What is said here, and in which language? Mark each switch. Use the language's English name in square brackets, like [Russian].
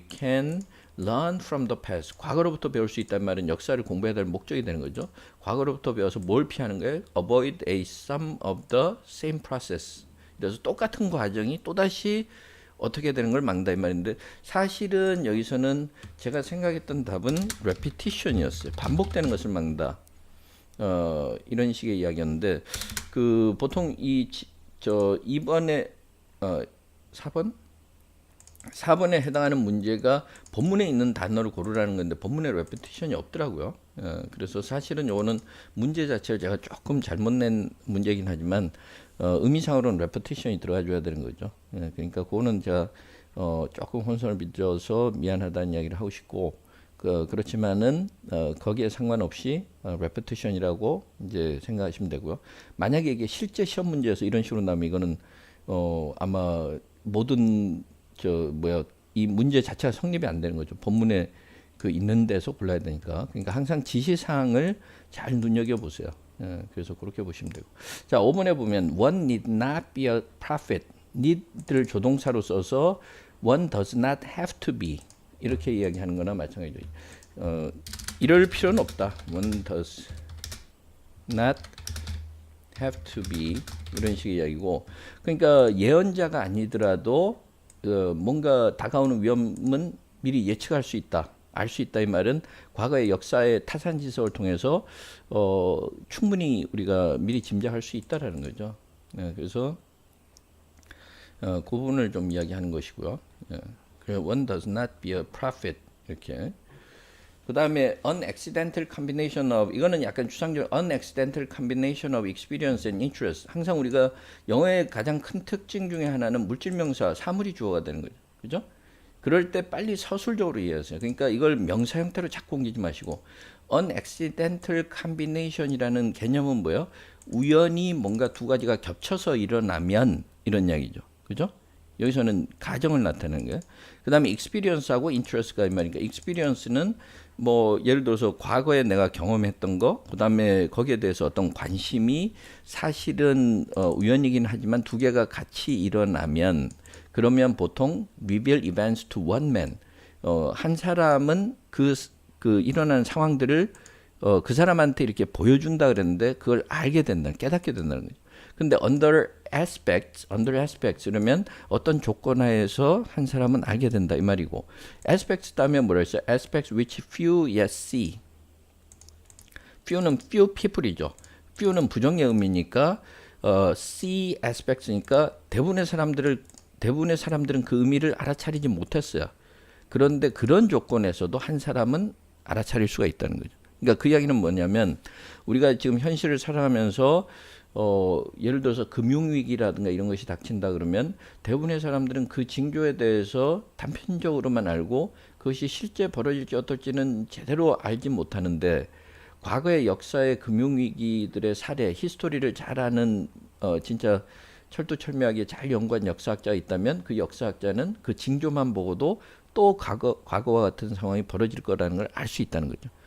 [English] we can learn from the past. [Korean] 과거로부터 배울 수 있다는 말은 역사를 공부해야 될 목적이 되는 거죠. 과거로부터 배워서 뭘 피하는 거예요? [English] avoid a some of the same process. [Korean] 그래서 똑같은 과정이 또다시 어떻게 되는 걸 막는다 이 말인데 사실은 여기서는 제가 생각했던 답은 repetition이었어요. 반복되는 것을 막는다. 이런 식의 이야기였는데 그 보통 이번에 4번에 해당하는 문제가 본문에 있는 단어를 고르라는 건데 본문에 repetition이 없더라고요. 그래서 사실은 요거는 문제 자체를 제가 조금 잘못 낸 문제이긴 하지만 의미상으로는 repetition이 들어가줘야 되는 거죠. 그러니까 그거는 제가 조금 혼선을 빚어서 미안하다는 이야기를 하고 싶고 그렇지만은 거기에 상관없이 repetition이라고 이제 생각하시면 되고요. 만약에 이게 실제 시험 문제에서 이런 식으로 나면 이거는 아마 모든 이 문제 자체가 성립이 안 되는 거죠. 본문에 그 있는 데서 골라야 되니까. 그러니까 항상 지시사항을 잘 눈여겨 보세요. 그래서 그렇게 보시면 되고. 자, 5번에 보면 [English] one need not be a prophet. [Korean] need를 조동사로 써서 [English] one does not have to be. [Korean] 이렇게 이야기하는 거나 마찬가지죠. 이럴 필요는 없다. [English] one does not have to be. [Korean] 이런 식의 이야기고. 그러니까 예언자가 아니더라도 뭔가 다가오는 위험은 미리 예측할 수 있다. 알 수 있다 이 말은 과거의 역사의 타산지석을 통해서 충분히 우리가 미리 짐작할 수 있다라는 거죠. 그래서 그 부분을 좀 이야기하는 것이고요. [English] 그래서 one does not be a prophet 이렇게. 그 다음에 unaccidental combination of [Korean] 이거는 약간 추상적 [English] unaccidental combination of experience and interest. [Korean] 항상 우리가 영어의 가장 큰 특징 중에 하나는 물질명사 사물이 주어가 되는 거죠. 그죠? 그럴 때 빨리 서술적으로 이해하세요. 그러니까 이걸 명사 형태로 자꾸 옮기지 마시고 unaccidental combination이라는 개념은 뭐예요? 우연히 뭔가 두 가지가 겹쳐서 일어나면 이런 이야기죠. 그죠? 여기서는 가정을 나타내는 거예요. 그 다음에 experience하고 interest가 이 말이니까 experience는 뭐 예를 들어서 과거에 내가 경험했던 거, 그 다음에 거기에 대해서 어떤 관심이 사실은 우연이긴 하지만 두 개가 같이 일어나면 그러면 보통 [English] reveal events to one man. [Korean] 한 사람은 그 일어나는 상황들을 그 사람한테 이렇게 보여준다 그랬는데 그걸 알게 된다, 깨닫게 된다는 거죠. 근데 under aspects 그러면 어떤 조건 하에서 한 사람은 알게 된다 이 말이고 aspects 다음에 뭐라 했어요? [English] aspects which few yet see. few는 few people이죠. [Korean] few는 부정의 의미니까 see aspects니까 대부분의 사람들은 그 의미를 알아차리지 못했어요. 그런데 그런 조건에서도 한 사람은 알아차릴 수가 있다는 거죠. 그러니까 그 이야기는 뭐냐면 우리가 지금 현실을 살아가면서 예를 들어서 금융위기라든가 이런 것이 닥친다 그러면 대부분의 사람들은 그 징조에 대해서 단편적으로만 알고 그것이 실제 벌어질지 어떨지는 제대로 알지 못하는데 과거의 역사의 금융위기들의 사례, 히스토리를 잘 아는 진짜 철두철미하게 잘 연구한 역사학자가 있다면 그 역사학자는 그 징조만 보고도 또 과거와 같은 상황이 벌어질 거라는 걸 알 수 있다는 거죠.